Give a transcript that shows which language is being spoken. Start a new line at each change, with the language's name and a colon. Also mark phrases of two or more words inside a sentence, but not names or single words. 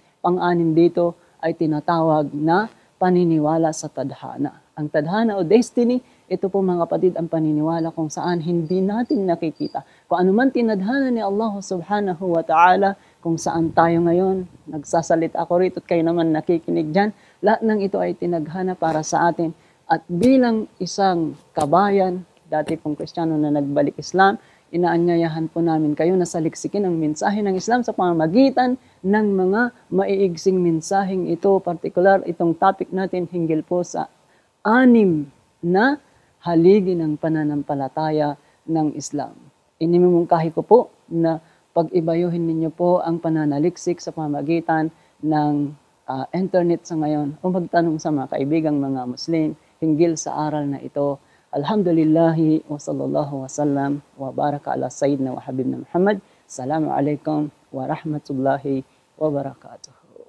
Filipino: Pang-anim dito ay tinatawag na paniniwala sa tadhana. Ang tadhana o destiny, ito po mga kapatid ang paniniwala kung saan hindi natin nakikita. Kung ano man tinadhana ni Allah
Arabic: سبحانه وتعالى,
Filipino: kung saan tayo ngayon, nagsasalita ako rito at kayo naman nakikinig dyan, lahat ng ito ay tinadhana para sa atin. At bilang isang kabayan, dati pong Kristiyano na nagbalik Islam, inaanyayahan po namin kayo na saliksikin ang mensahe ng Islam sa pamamagitan ng mga maiigsing mensaheng ito. Partikular, itong topic natin hinggil po sa 6 na haligi ng pananampalataya ng Islam. Inimumungkahi ko po na pag-ibayuhin ninyo po ang pananaliksik sa pamamagitan ng internet sa ngayon o magtanong sa mga kaibigang mga Muslim hinggil sa aral na ito.
Arabic: الحمد لله وصلى الله وسلم وبارك على سيدنا وحبيبنا محمد. السلام عليكم ورحمة الله وبركاته.